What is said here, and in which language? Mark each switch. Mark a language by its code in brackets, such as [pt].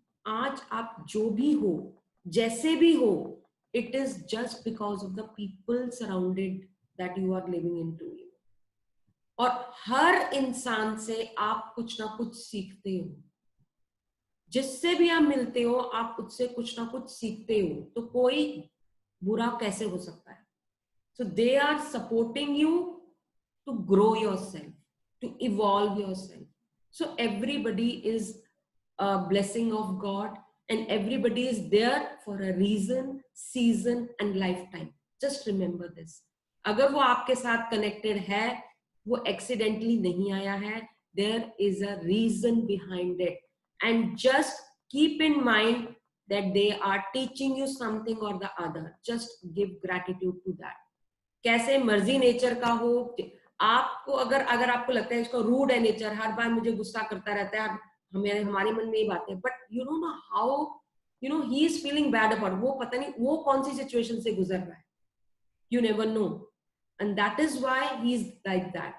[hi] आज आप जो भी हो, जैसे भी हो, [en] It is just because of the people surrounded that you are living into. [hi] और हर इंसान से आप कुछ ना कुछ सीखते हो. जिससे भी आप मिलते हो आप उससे कुछ ना कुछ सीखते हो. तो कोई बुरा कैसे हो सकता है. [en] So they are supporting you to grow yourself, to evolve yourself. So everybody is a blessing of God and everybody is there for a reason, season and lifetime. Just remember this. [hi] अगर वो आपके साथ connected है, वो accidentally नहीं आया है. [en] There is a reason behind it. And just keep in mind that they are teaching you something or the other. Just give gratitude to that. [hi] कैसे मर्जी नेचर का हो आपको, अगर आपको लगता है इसको रूड है नेचर, हर बार मुझे गुस्सा करता रहता है, हमारे मन में ये बातें, [en] but you don't know how he is feeling bad about, [hi] वो पता नहीं वो कौन सी सिचुएशन से गुजर रहा है. [en] You never know and that is why he is like that.